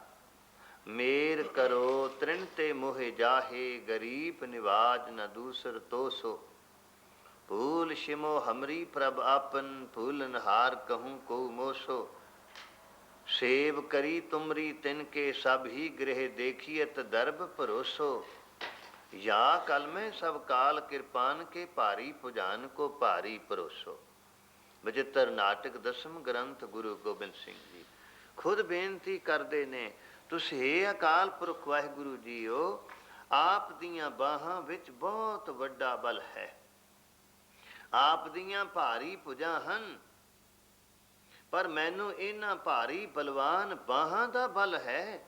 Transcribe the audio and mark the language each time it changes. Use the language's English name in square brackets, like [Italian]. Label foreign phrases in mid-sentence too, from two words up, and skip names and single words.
[Braj] ਮੇਰ ਕਰੋ ਤ੍ਰਿਣ ਤੇ ਮੋਹਿ ਜਾਹੇ, ਗਰੀਬ ਨਿਵਾਜ ਨ ਦੂਸਰ ਤੋਸੋ, ਭੂਲ ਸ਼ਿਮੋ ਹਮਰੀ ਪ੍ਰਭ ਆਪਨ, ਭੂਲਨ ਹਾਰ ਕਹੂੰ ਕੋ ਮੋਸੋ, ਸੇਵ ਕਰੀ ਤੁਮਰੀ ਤਿਨ ਕੇ ਸਭ ਹੀ ਗ੍ਰਹਿ, ਦੇਖੀਅਤ ਦਰਬ ਭਰੋਸੋ, या कल में सब काल कृपान के भारी पुजान को भारी परोसो। [Punjabi] बचित्र नाटक 10ਵੇਂ ਗ੍ਰੰਥ ਗੁਰੂ ਗੋਬਿੰਦ ਸਿੰਘ ਜੀ ਖੁਦ ਬੇਨਤੀ ਕਰਦੇ ਨੇ, ਤੁਸੀਂ ਹੇ ਅਕਾਲ ਪੁਰਖ ਵਾਹਿਗੁਰੂ ਜੀਓ, ਆਪ ਦੀਆਂ ਬਾਹਾਂ ਵਿੱਚ ਬਹੁਤ ਵੱਡਾ ਬਲ ਹੈ, ਆਪ ਦੀਆਂ ਭਾਰੀ ਭੁਜਾਂ ਹਨ, ਪਰ ਮੈਨੂੰ ਇਹਨਾਂ ਭਾਰੀ ਬਲਵਾਨ ਬਾਹਾਂ ਦਾ ਬਲ ਹੈ।